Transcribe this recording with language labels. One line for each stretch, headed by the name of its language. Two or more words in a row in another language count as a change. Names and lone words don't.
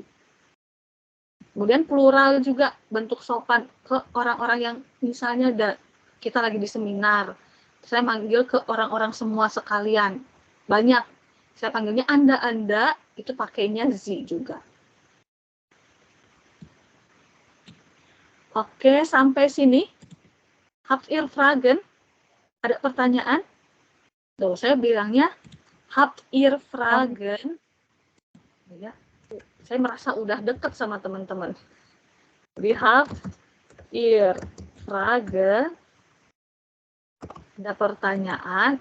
Indonesian: Kemudian plural juga bentuk sopan ke orang-orang yang misalnya kita lagi di seminar. Saya manggil ke orang-orang semua sekalian. Banyak. Saya panggilnya Anda, itu pakainya Sie juga. Oke, sampai sini.
German: Habt ihr Fragen?
Indonesian: Ada pertanyaan? Tuh, saya bilangnya
German: Habt ihr Fragen?
Indonesian: Ya, saya merasa udah deket sama teman-teman. Jadi
German: Habt ihr Fragen?
Indonesian: Ada pertanyaan?